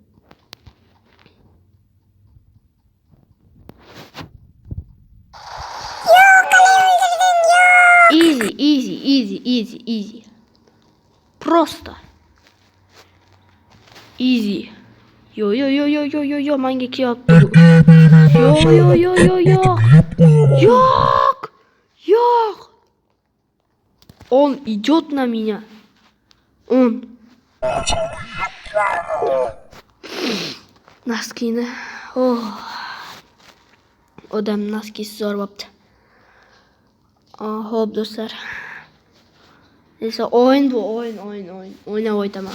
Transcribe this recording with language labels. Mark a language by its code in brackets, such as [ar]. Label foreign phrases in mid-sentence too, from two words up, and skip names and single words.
[uz] Yo'q, qalay o'ldirding, yo'q. [en] Easy. Просто. [uz] Easy. Yo, menga kelyapti. Yo'q. [ru] Он идет на меня. Он. [uz] Naskini. Odam naskisi zo'r bo'pti. Xo'p do'stlar. Esa o'yin bu, o'yin. O'ynab o'taman.